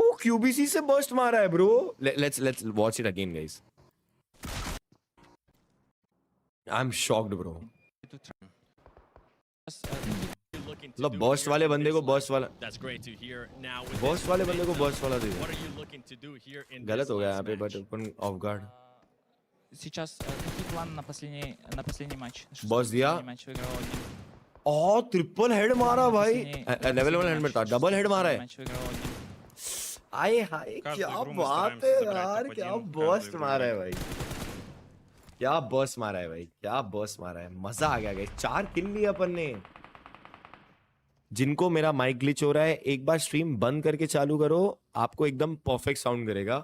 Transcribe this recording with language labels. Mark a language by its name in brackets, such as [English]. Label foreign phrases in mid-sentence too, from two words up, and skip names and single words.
[Hindi] QBC से बर्स्ट मारा है ब्रो। [English] let's watch it again guys. I am shocked bro. [Hindi] मतलब बर्स्ट वाले बंदे को बर्स्ट वाला, बर्स्ट वाले बंदे को बर्स्ट वाला दे दिया। गलत हो गया यहाँ पे, बट अपन [English] off guard. [Russian] Сейчас какой план на последний матч? [Hindi] बॉस दिया [Russian] Матч выиграл один. [Hindi] और ट्रिपल हेड मारा भाई, लेवल 1 हेड में था, डबल हेड मारा है। [Russian] Матч выиграл один. [Hindi] आए हाय क्या बात है यार, क्या बर्स्ट मारा है भाई, क्या बर्स्ट मारा है भाई, क्या बर्स्ट मारा है। मजा आ गया गाइस, 4 किल लिए अपन ने। जिनको मेरा माइक ग्लिच हो रहा है, एक बार स्ट्रीम बंद करके चालू करो, आपको एकदम परफेक्ट साउंड करेगा।